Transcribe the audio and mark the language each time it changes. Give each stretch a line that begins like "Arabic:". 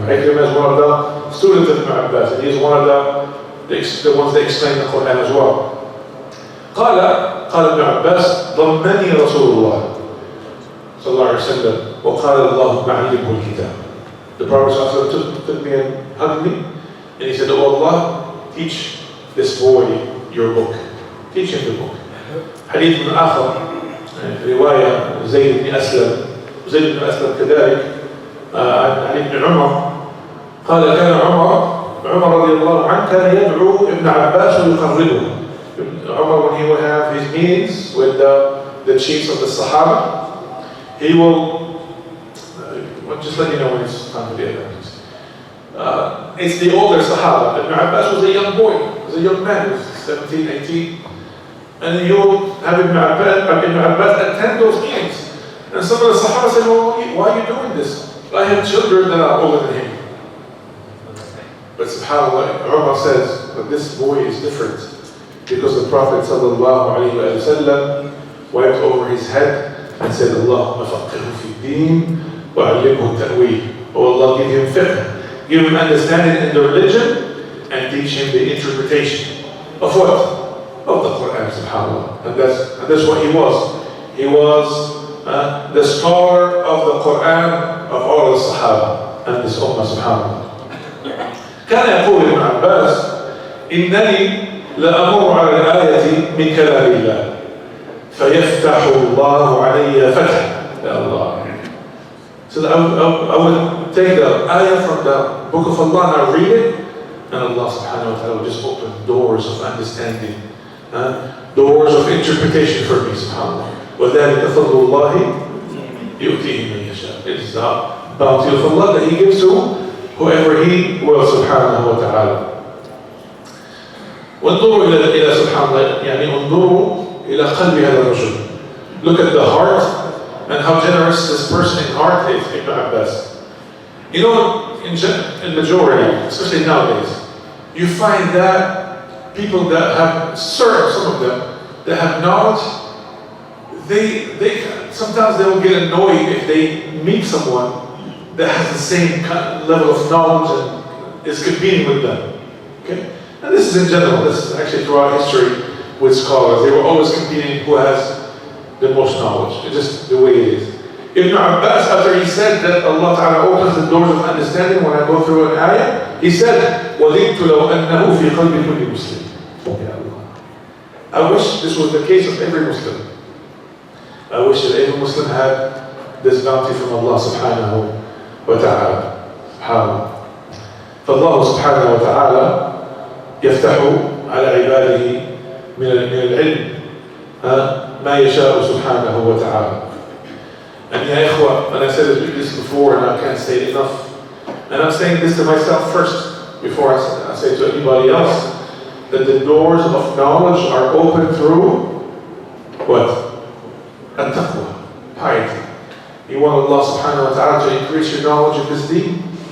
English: عكرمة is one of the students of Ibn Abbas, and he is one of the ones that explain the Quran as well.
Arabic: قال ابن عباس ضمنني رسول الله صلى الله عليه وسلم وقال اللهم علمه الكتاب.
English: The Prophet ﷺ took me and hugged me, and he said, "Oh Allah, teach this boy your book. Teach him the book."
Arabic: حديث من آخر رواية زيد بن أسلم كذلك عن علي بن عمر قال كان عمر رضي الله عنه كان يدعو ابن عباس ويقربه.
English: Umar, when he would have his meetings with the chiefs of the Sahaba, he will just let you know when it's time to be advanced. It's the older Sahaba. Ibn Abbas was a young boy, was a young man, he was 17, 18. And he will have Ibn Abbas attend those meetings. And some of the Sahaba said, "Well, why are you doing this? I have children that are older than him." But subhanAllah, Umar says, but this boy is different. Because the Prophet ﷺ wiped over his head and said,
Arabic: "Allahumma faqihhu fi din wa 'allimhu ta'wil."
English: Oh Allah, give him fiqh, give him understanding in the religion, and teach him the interpretation of what? Of the Quran, subhanAllah. And that's what he was. He was the scholar of the Quran of all the Sahaba and this Ummah, subhanAllah.
Arabic: كان يقول ابن عباس إنني لأمر على الآية من كلام الله فيفتح الله علي فتح. Ya Allah.
English: So I would take the ayah from the book of Allah and I read it, and Allah subhanahu wa ta'ala would just open doors of understanding, doors of interpretation for me, subhanAllah.
Arabic: وَذَلِكَ فَضْلُ اللَّهِ يُؤْتِيهِ مَنْ يَشَاءُ.
English: It is the bounty of Allah that He gives to whoever He will, subhanahu wa ta'ala.
Arabic: وانظروا إلى سبحان الله يعني انظروا إلى قلب هذا الرجل.
English: Look at the heart and how generous this person in heart is, Ibn Abbas. You know, in majority, especially nowadays, you find that people that have served, some of them, that have knowledge, they sometimes they will get annoyed if they meet someone that has the same level of knowledge and is competing with them. Okay? And this is in general, this is actually throughout history with scholars. They were always competing who has the most knowledge. It's just the way it is. Ibn Abbas, after he said that Allah Ta'ala opens the doors of understanding when I go through an ayah, he said,
Arabic: وَذِدْتُ لَوْ أَنَّهُ فِي قَلْبِ كُلِّ مُسْلِمٍ.
English: I wish this was the case of every Muslim. I wish that every Muslim had this bounty from Allah Subhanahu wa Ta'ala. SubhanAllah.
Arabic: فالله سبحانه وتعالى يفتح على عباده من العلم ما يشاء سبحانه وتعالى.
English: And ya ikhwa, and I said this before and I can't say it enough, and I'm saying this to myself first before I say to anybody else, that the doors of knowledge are open through what? At-taqwa, piety. You want Allah subhanahu wa ta'ala to increase your knowledge in this deen?